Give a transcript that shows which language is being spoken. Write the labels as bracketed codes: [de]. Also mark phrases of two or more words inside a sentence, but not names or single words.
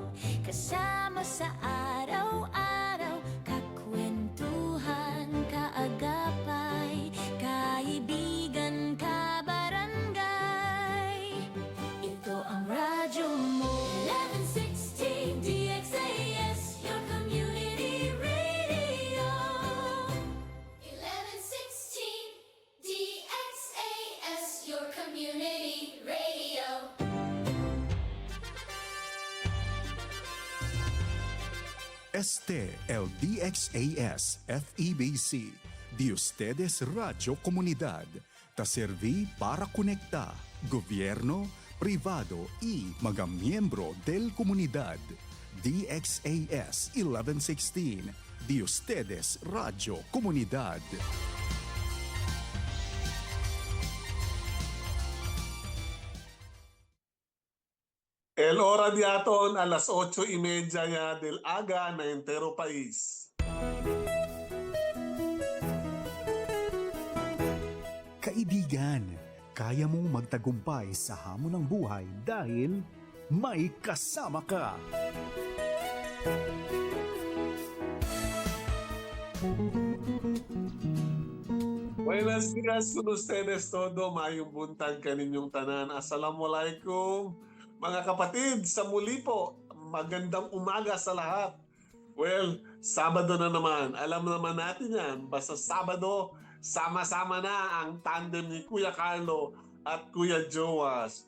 [tl] Kasama sa araw-araw, kakwentuhan, kaagapay, kaibigan, kabarangay. Ito ang radyo mo. [en] 1116 DXAS, your community radio. 1116 DXAS, your community radio. [cbk] Este el DXAS FEBC, de ustedes Radio Comunidad, ta serví para conectar gobierno, privado y mga miembro del comunidad. DXAS 1116, de ustedes Radio Comunidad. El hora di aton alas 8:30 ya del aga na entero país. [tl] Kaibigan, kaya mong magtagumpay sa hamon ng buhay dahil may kasama ka. [cbk] Buenos días con ustedes todo. [ceb] Mayong buntag kaninyong tanan. [ar] Assalamualaikum. [tl] Mga kapatid, sa muli po, magandang umaga sa lahat. Well, Sabado na naman. Alam naman natin yan. Basta Sabado, sama-sama na ang tandem ni Kuya Carlo at Kuya Joas.